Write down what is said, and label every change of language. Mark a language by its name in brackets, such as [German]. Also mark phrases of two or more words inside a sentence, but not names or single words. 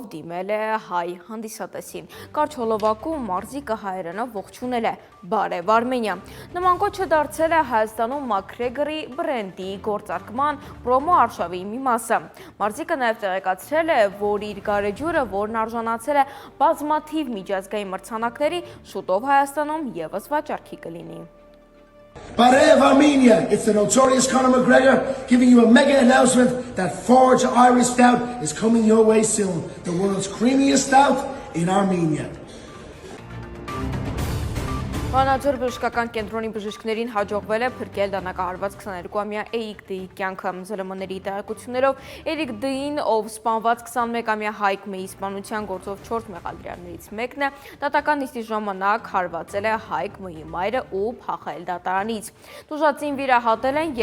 [Armenian] դիմել է հայ հանդիսատեսին։ Կարճ հոլովակում մարզիկը հայերենով ողջունել է «Բարև Արմենիա»։ Նման կոչը դարձել է Հայաստանում Մաքրեգորի բրենդի գործարկման պրոմո արշավի մի մասը։ Մարզիկը նաև տեղեկացրել է, որ իր գարեջուրը, որն արժանացել է բազմաթիվ միջազգային մրցանակների, շուտով Հայաստանում ևս վաճառքի կլինի։ Բարև Արմենիա, [English] it's the notorious Conor McGregor giving you a mega announcement that Forge Irish Stout is coming your way soon. The world's creamiest stout in Armenia. [Armenian] Վանաձոր բժշկական կենտրոնի բժիշկներին հաջողվել է փրկել դանակահարված 22-ամյա Էրիկ Դի կյանքը։ ԶԼՄ-ների տեղեկություններով Էրիկ Դին, ով սպանված 21-ամյա Հայկ Մեի սպանության գործով 4 մեղադրյալներից մեկն է, դատական նիստի ժամանակ հարվածել է Հայկ Մեի մայրը ու փախել դատարանից։ Տուժածին վիրահատել են